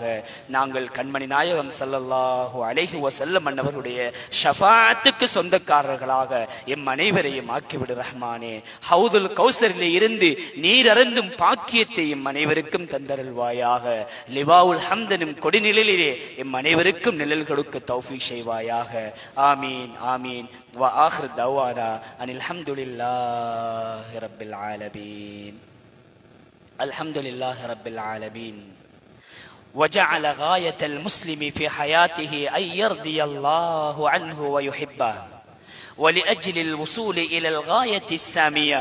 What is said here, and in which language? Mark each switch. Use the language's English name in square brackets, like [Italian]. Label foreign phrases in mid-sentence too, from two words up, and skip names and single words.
[Tamil] நாங்கள் கண்மணி நாயகம் [Arabic] صلى الله عليه وسلم [Tamil] அன்னவருடைய ஷஃபாஅத்துக்கு சொந்தக்காரர்களாக எம் அனைவரையும் ஆக்கிவிடு ரஹ்மானே. ஹவுதுல் கௌசரிலே இருந்து நீர் அருந்தும் பாக்கியத்தை எம் அனைவருக்கும் தந்தருள்வாயாக. [Arabic] لواء الحمد [Tamil] கொடிநிழலிலே எம் அனைவருக்கும் நிழல் கொடுக்க தௌஃபீக் செய்வாயாக. [Arabic] آمين آمين. وآخر دعوانا أن الحمد لله رب العالمين. الحمد لله رب العالمين. وجعل غاية المسلم في حياته أن يرضي الله عنه ويحبه ولأجل الوصول إلى الغاية السامية.